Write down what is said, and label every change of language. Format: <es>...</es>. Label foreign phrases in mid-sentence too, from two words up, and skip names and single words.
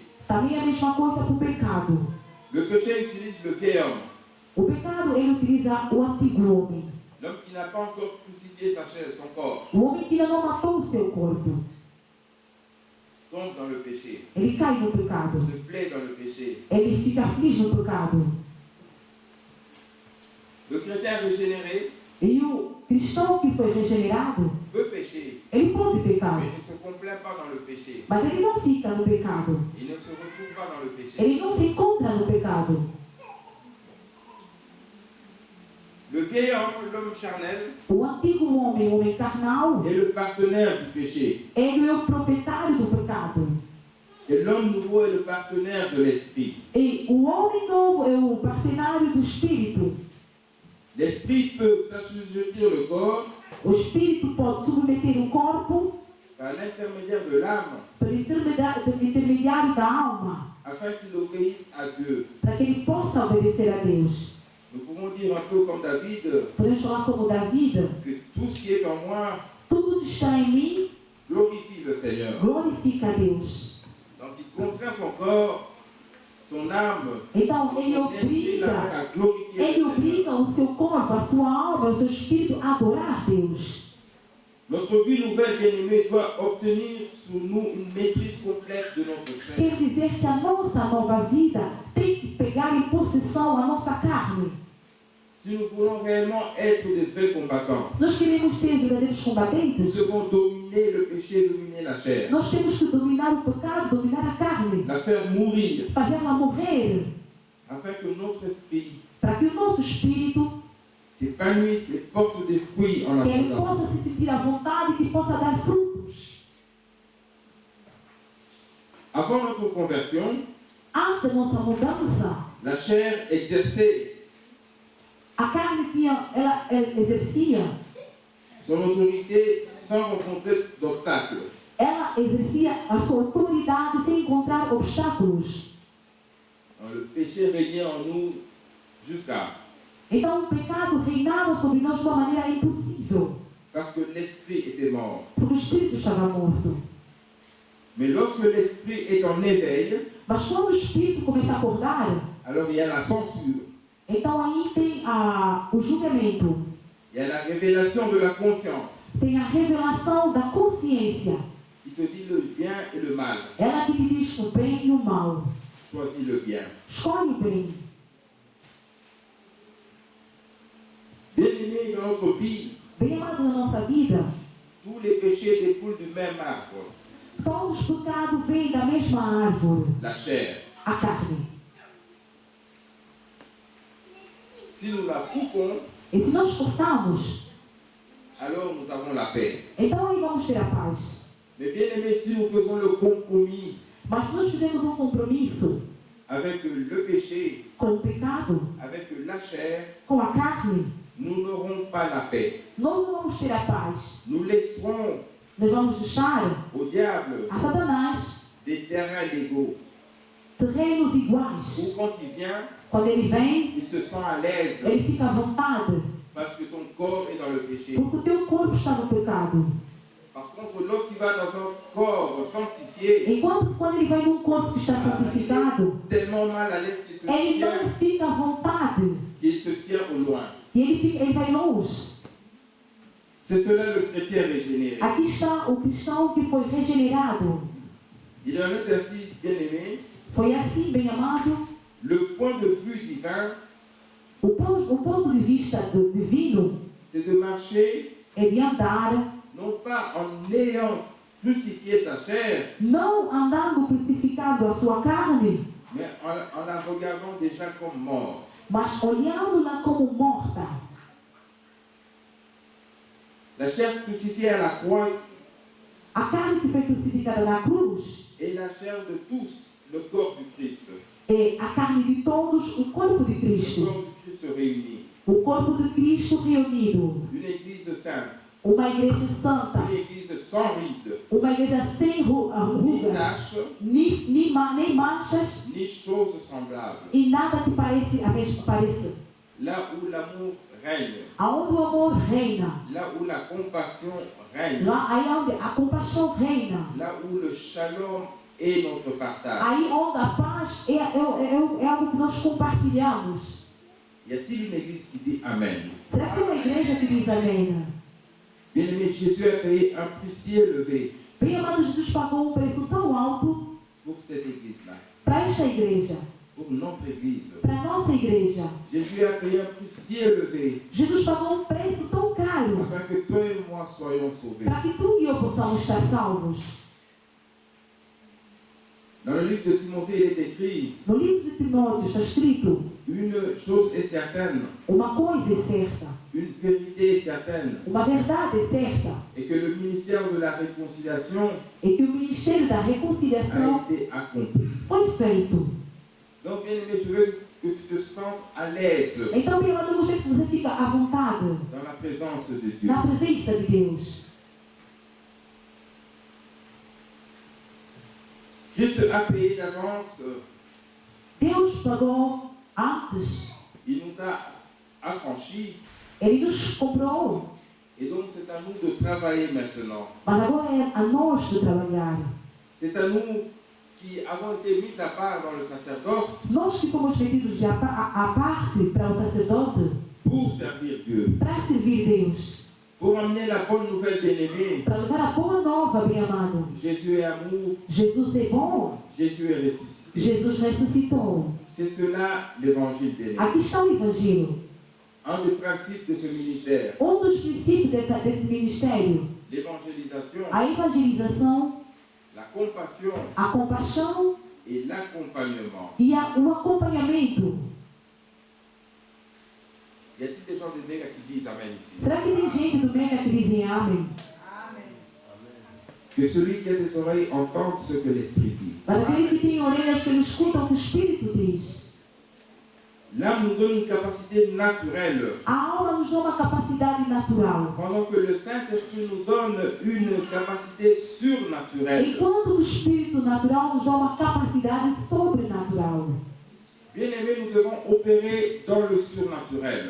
<pt>Também é a mesma coisa para o pecado.</pt> <fr>Le péché utilise le vieil homme,</fr> <pt>O pecado, ele utiliza o antigo homem.</pt> <fr>l'homme qui n'a pas encore crucifié sa chair, son corps,</fr> <pt>O homem que ainda não matou o seu corpo.</pt> <fr>tombe dans le péché,</fr> <pt>Ele cai no pecado.</pt> <fr>se plaît dans le péché.</fr> <pt>Ele fica feliz no pecado.</pt> <fr>Le chrétien régénéré</fr> <pt>E o cristão que foi regenerado,</pt> <fr>peut pécher,</fr> <pt>ele pode pecar.</pt> <fr>mais il ne se complaint pas dans le péché.</fr> <pt>Mas ele não fica no pecado.</pt> <fr>Il ne se retrouve pas dans le péché.</fr> <pt>Ele não se encontra no pecado.</pt> <fr>Le vieil homme, l'homme charnel,</fr> <pt>O antigo homem, o homem carnal,</pt> <fr>est le partenaire du péché.</fr> <pt>ele é o proprietário do pecado.</pt> <fr>Et l'homme nouveau est le partenaire de l'esprit.</fr> <pt>E o homem novo é o partenário do Espírito.</pt> <fr>L'esprit peut s'assujettir le corps</fr> <pt>O Espírito pode submeter o corpo</pt> <fr>par l'intermédiaire de l'âme</fr> <pt>pelo intermediário da alma,</pt> <fr>afin qu'il obéisse à Dieu.</fr> <pt>para que ele possa obedecer a Deus.</pt> <fr>Nous pouvons dire un peu comme David</fr> <pt>Podemos falar como David:</pt> <fr>que tout ce qui est en moi</fr> <pt>tudo que está em mim</pt> <fr>glorifie le Seigneur.</fr> <pt>glorifica a Deus.</pt> <fr>Donc il contraint son corps, son âme,</fr> <pt>Então</pt> <fr>et son esprit l'amène à glorifier</fr> <pt>ele</pt> <fr>le Seigneur.</fr> <pt>obriga o seu corpo, a sua alma, o seu espírito a adorar Deus.</pt> <fr>Notre vie nouvelle, bien-aimée, doit obtenir sur nous une maîtrise complète de notre chair.</fr> <pt>Quer dizer que a nossa nova vida tem que pegar em possessão a nossa carne.</pt> <fr>Si nous voulons réellement être des vrais combattants,</fr> <pt>Nós queremos ser verdadeiros</pt> <fr>nous</fr> <pt>combatentes.</pt> <fr>devons dominer le péché, dominer la chair,</fr> <pt>Nós temos que dominar o pecado, dominar a carne,</pt> <fr>la faire mourir,</fr> <pt>fazê-la morrer,</pt> <fr>afin que notre esprit</fr> <pt>para que o nosso espírito,</pt> <fr>s'épanouisse et porte des fruits en</fr> <pt>que ele</pt> <fr>abondance.</fr> <pt>possa se sentir à vontade e que possa dar frutos.</pt> <fr>Avant notre conversion,</fr> <pt>Antes da nossa mudança,</pt> <fr>la chair exerçait</fr> <pt>a carne ela exercia,</pt> <fr>son autorité sans rencontrer d'obstacles.</fr> <pt>ela exercia a sua autoridade sem encontrar obstáculos.</pt> <fr>Le péché régnait en nous jusqu'à.</fr> <pt>Então o pecado reinava sobre nós de uma maneira impossível,</pt> <fr>Parce que l'esprit était mort.</fr> <pt>porque o espírito estava morto.</pt> <fr>Mais lorsque l'esprit est en éveil,</fr> <pt>Mas quando o espírito começa a acordar,</pt> <fr>alors il y a la censure,</fr> <pt>então aí tem o julgamento,</pt> <fr>il y a la révélation de la conscience</fr> <pt>tem a revelação da consciência.</pt> <fr>qui te dit le bien et le mal.</fr> <pt>Ela que te diz o bem e o mal.</pt> <fr>Choisis le bien.</fr> <pt>Escolhe o bem.</pt> <fr>Bien-aimés, dans notre vie,</fr> <pt>Bem amado na nossa vida,</pt> <fr>tous les péchés découlent du même arbre,</fr> <pt>todos os pecados vêm da mesma árvore,</pt> <fr>la chair.</fr> <pt>a carne.</pt> <fr>Si nous la coupons,</fr> <pt>E se nós cortarmos,</pt> <fr>alors nous avons la paix.</fr> <pt>então aí vamos ter a paz.</pt> <fr>Mais bien-aimés, si nous faisons le compromis</fr> <pt>Mas se nós fizermos um compromisso</pt> <fr>avec le péché,</fr> <pt>com o pecado,</pt> <fr>avec la chair,</fr> <pt>com a carne,</pt> <fr>nous n'aurons pas la paix.</fr> <pt>nós não vamos ter a paz.</pt> <fr>Nous laisserons</fr> <pt>Nós vamos deixar</pt> <fr>au diable</fr> <pt>a Satanás</pt> <fr>des terrains légaux</fr> <pt>terrenos iguais.</pt> <fr>où quand il vient,</fr> <pt>Quando ele vem,</pt> <fr>il se sent à l'aise</fr> <pt>ele fica à vontade,</pt> <fr>parce que ton corps est dans le péché.</fr> <pt>porque o teu corpo está no pecado.</pt> <fr>Par contre, lorsqu'il va dans un corps sanctifié,</fr> <pt>Enquanto quando ele vai num corpo que está santificado,</pt> <fr>tellement mal à l'aise qu'il se</fr> <pt>ele</pt> <fr>tient,</fr> <pt>não fica à vontade.</pt> <fr>qu'il se tient au loin.</fr> <pt>E ele vai longe.</pt> <fr>C'est cela le chrétien régénéré.</fr> <pt>Aqui está o cristão que foi regenerado.</pt> <fr>Il en est ainsi, bien-aimé,</fr> <pt>Foi assim, bem amado.</pt> <fr>le point de vue divin,</fr> <pt>O ponto de vista divino</pt> <fr>c'est de marcher</fr> <pt>é de andar,</pt> <fr>non pas en ayant crucifié sa chair,</fr> <pt>não andando crucificado a sua carne,</pt> <fr>mais en la regardant déjà comme mort.</fr> <pt>mas olhando-la como morta.</pt> <fr>La chair crucifiée à la croix</fr> <pt>A carne que foi crucificada na cruz</pt> <fr>est la chair de tous, le corps du Christ.</fr> <pt>é a carne de todos, o corpo de</pt> <fr>Le</fr> <pt>Cristo.</pt> <fr>corps du Christ réuni.</fr> <pt>O corpo de Cristo reunido.</pt> <fr>Une église sainte,</fr> <pt>Uma igreja santa.</pt> <fr>une église sans ride,</fr> <pt>Uma igreja sem</pt> <fr>ni</fr> <pt>rugas,</pt> <fr>tache,</fr> <pt>nem manchas</pt> <fr>ni choses semblables.</fr> <pt>e nada que pareça.</pt> <fr>Là où l'amour règne,</fr> <pt>Aonde o amor reina,</pt> <fr>là où la compassion règne,</fr> <pt>lá aí onde a compaixão reina,</pt> <fr>là où le shalom est notre partage.</fr> <pt>aí onde a paz é algo que nós compartilhamos.</pt> <fr>Y a-t-il une église qui dit Amen?</fr> <pt>Será que é uma igreja que diz amém?</pt> <fr>Bien-aimé, Jésus a payé un prix si élevé</fr> <pt>Bem amado, Jesus pagou um preço tão alto</pt> <fr>pour cette église-là,</fr> <pt>para esta igreja,</pt> <fr>pour notre église.</fr> <pt>para a nossa igreja.</pt> <fr>Jésus a payé un prix si élevé</fr> <pt>Jesus pagou um preço tão caro</pt> <fr>afin que toi et moi soyons sauvés.</fr> <pt>para que tu e eu possamos estar salvos.</pt> <fr>Dans le livre de Timothée, il est écrit,</fr> <pt>No livro de Timóteo está escrito:</pt> <fr>une chose est certaine,</fr> <pt>uma coisa é certa,</pt> <fr>une vérité est certaine,</fr> <pt>uma verdade é certa,</pt> <fr>et que le ministère de la réconciliation</fr> <pt>é que o ministério da</pt> <fr>a</fr> <pt>reconciliação</pt> <fr>été accompli.</fr> <pt>foi feito.</pt> <fr>Donc, bien aimé, je veux que tu te sentes à l'aise</fr> <pt>Então, meu amado, eu gostaria que você fica à vontade</pt> <fr>dans la présence de Dieu.</fr> <pt>na presença de Deus.</pt> <fr>Christ a payé d'avance,</fr> <pt>Deus pagou antes,</pt> <fr>il nous a affranchis,</fr> <pt>Ele nos comprou,</pt> <fr>et donc c'est à nous de travailler maintenant.</fr> <pt>mas agora é a nós de trabalhar.</pt> <fr>C'est à nous qui avons été mis à part dans le sacerdoce</fr> <pt>Nós que fomos metidos à parte para o sacerdote,</pt> <fr>pour servir Dieu,</fr> <pt>para servir Deus,</pt> <fr>pour amener la bonne nouvelle bien-aimée.</fr> <pt>para levar a boa nova, bem amado.</pt> <fr>Jésus est amour,</fr> <pt>Jesus é bom,</pt> <fr>Jésus est ressuscité.</fr> <pt>Jesus ressuscitou.</pt> <fr>C'est cela l'évangile bien-aimé.</fr> <pt>Aqui está o Evangelho.</pt> <fr>Un des principes de ce ministère,</fr> <pt>Dos princípios desse ministério,</pt> <fr>l'évangélisation,</fr> <pt>a evangelização,</pt> <fr>la compassion</fr> <pt>a compaixão</pt> <fr>et l'accompagnement.</fr> <pt>e o acompanhamento.</pt> <fr>Y a-t-il des gens de Mega qui disent Amen ici?</fr> <pt>Será que tem gente do Mega que dizem amém?</pt> <fr>Que celui qui a des oreilles entende ce que l'Esprit dit.</fr> <pt>Mas aquele que tem orelhas que ele escuta o que o Espírito diz.</pt> <fr>L'âme nous donne une capacité naturelle,</fr> <pt>A alma nos dá uma capacidade natural.</pt> <fr>pendant que le Saint-Esprit nous donne une capacité surnaturelle.</fr> <pt>Enquanto o Espírito natural nos dá uma capacidade sobrenatural.</pt> <fr>Bien-aimés, nous devons opérer dans le surnaturel.</fr>